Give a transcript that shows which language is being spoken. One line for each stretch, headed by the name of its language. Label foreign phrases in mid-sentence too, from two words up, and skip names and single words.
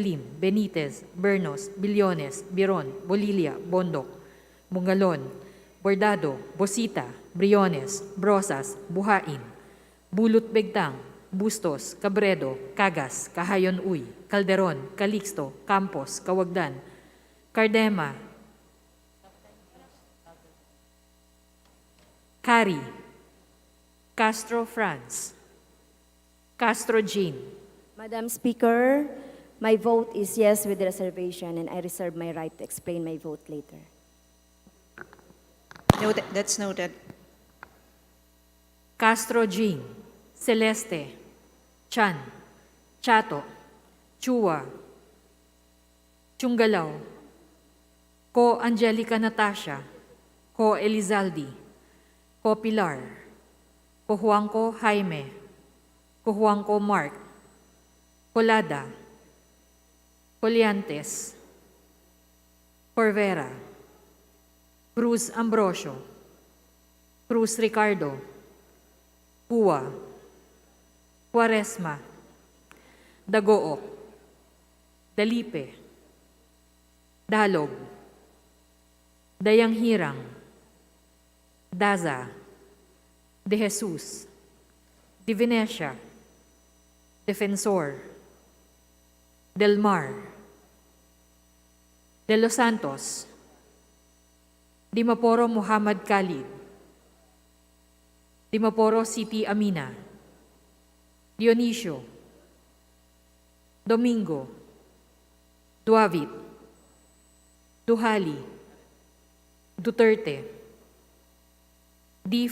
English: Lim, Benitez, Bernos, Billones, Biron, Bolilia, Bondok, Bungalon, Bordado, Bosita, Briones, Brosas, Buhain, Bulot Begtang, Bustos, Cabredo, Cagas, Kahayon Uy, Calderon, Calixto, Campos, Kawagdan, Cardema, Cari, Castro Franz, Castro Jean. Madam Speaker, my vote is yes with reservation, and I reserve my right to explain my vote later. Noted. That's noted. Castro Jean, Celeste, Chan, Chato, Chua, Chungalaw, Ko Angelica Natasha, Ko Elizaldi, Ko Pilar, Ko Juanco Jaime, Ko Juanco Mark, Colada, Coliantes, Corvera, Cruz Ambrosio, Cruz Ricardo, Pua, Quaresma, Dagook, Dalipe, Dalog, Dayang Hirang, Daza, De Jesus, De Venecia, Defensor, Del Mar, De Los Santos, Dimaporo Muhammad Khalid, Dimaporo Siti Amina, Dionisio, Domingo, Duavit, Duhali, Duterte, D.